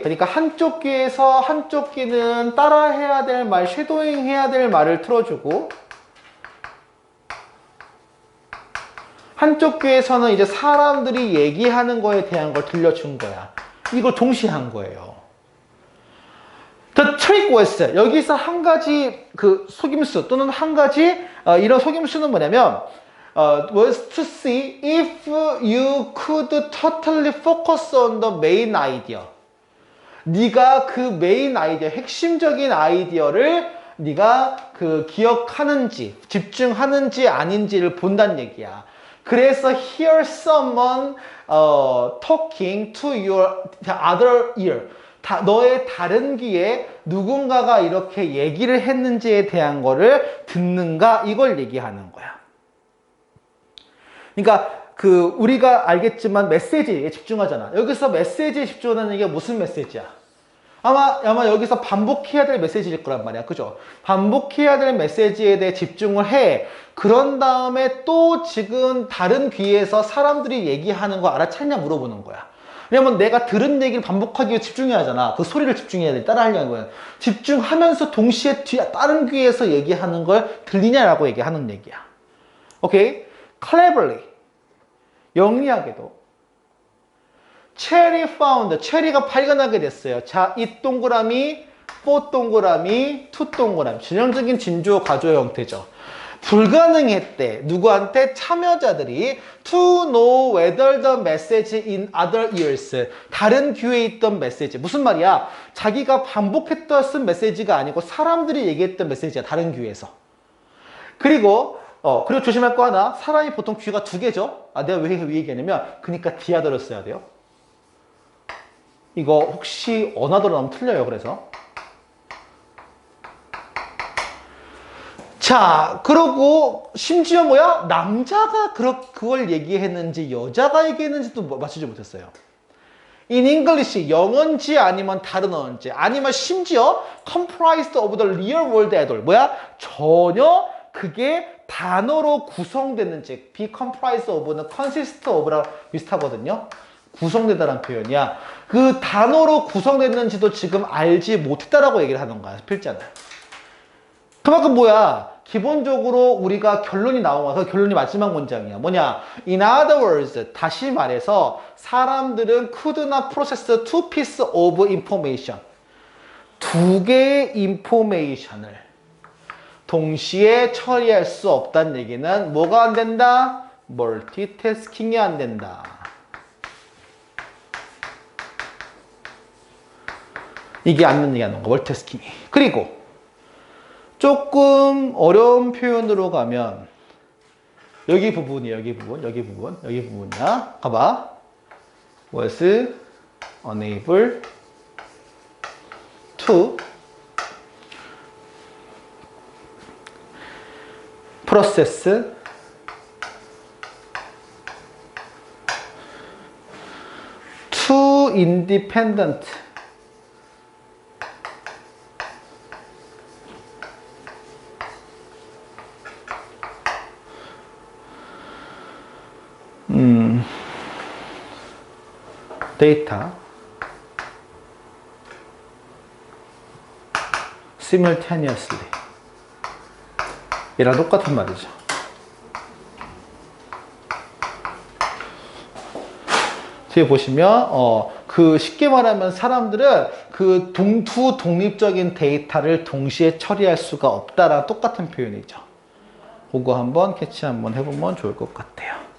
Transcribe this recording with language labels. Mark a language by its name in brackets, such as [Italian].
[Korean] 그러니까 한쪽 귀에서 한쪽 귀는 따라해야 될 말, 쉐도잉 해야 될 말을 틀어주고, 한쪽 귀에서는 이제 사람들이 얘기하는 거에 대한 걸 들려준 거야. 이걸 동시에 한 거예요. [English] The trick was, [Korean] 여기서 한 가지 그 속임수 또는 한 가지 이런 속임수는 뭐냐면 [English] was to see if you could totally focus on the main idea. [Korean] 네가 그 메인 아이디어, 핵심적인 아이디어를 네가 그 기억하는지, 집중하는지 아닌지를 본다는 얘기야. 그래서 [English] hear someone talking to your other ear. [Korean] 너의 다른 귀에 누군가가 이렇게 얘기를 했는지에 대한 거를 듣는가 이걸 얘기하는 거야. 그러니까 우리가 알겠지만 메시지에 집중하잖아. 여기서 메시지에 집중하는 게 무슨 메시지야? 아마 여기서 반복해야 될 메시지일 거란 말이야. 그죠? 반복해야 될 메시지에 대해 집중을 해. 그런 다음에 또 지금 다른 귀에서 사람들이 얘기하는 거 알아챘냐 물어보는 거야. 왜냐면 내가 들은 얘기를 반복하기 위해 집중해야 하잖아. 그 소리를 집중해야 돼. 따라하려는 거야. 집중하면서 동시에 다른 귀에서 얘기하는 걸 들리냐라고 얘기하는 얘기야. 오케이? [English] cleverly. [Korean] 영리하게도. 체리 [English] found. [Korean] 체리가 발견하게 됐어요. 자, 이 동그라미, 4 동그라미, 2 동그라미. 전형적인 진주어 가주어 형태죠. 불가능했대. 누구한테? 참여자들이 [English] to know whether the message in other ears. [Korean] 다른 귀에 있던 메시지. 무슨 말이야? 자기가 반복했던 쓴 메시지가 아니고 사람들이 얘기했던 메시지야. 다른 귀에서. 그리고 조심할 거 하나. 사람이 보통 귀가 2개죠? 내가 왜 얘기하냐면 그러니까 디아더를 써야 돼요. 이거 혹시 어나더로 나오면 틀려요. 그래서. 자, 그러고 심지어 뭐야? 남자가 그걸 얘기했는지 여자가 얘기했는지도 맞추지 못했어요. [English] In English, [Korean] 영어인지 아니면 다른 언어인지 아니면 심지어 [English] comprised of the real world at all. [Korean] 뭐야? 전혀 그게 단어로 구성됐는지 [English] be comprised of [Korean] 는 [English] consist of [Korean] 랑 비슷하거든요. 구성되다라는 표현이야. 그 단어로 구성됐는지도 지금 알지 못했다라고 얘기를 하는 거야. 필자는. 그만큼 뭐야? 기본적으로 우리가 결론이 나와서 결론이 마지막 문장이야. 뭐냐? [English] In other words, [Korean] 다시 말해서 사람들은 [English] could not process two pieces of information. [Korean] 2개의 인포메이션을 동시에 처리할 수 없다는 얘기는 뭐가 안 된다? 멀티태스킹이 안 된다. 이게 안 된다는 얘기하는 거, 멀티태스킹이. 그리고 조금 어려운 표현으로 가면 여기 부분이야. 여기 부분이야. 봐봐. [English] was unable to process two independent [Korean] 데이터 [English] simultaneously [Korean] 얘랑 똑같은 말이죠. 뒤에 보시면 쉽게 말하면 사람들은 두 독립적인 데이터를 동시에 처리할 수가 없다라는 똑같은 표현이죠. 그거 한번 캐치 한번 해보면 좋을 것 같아요.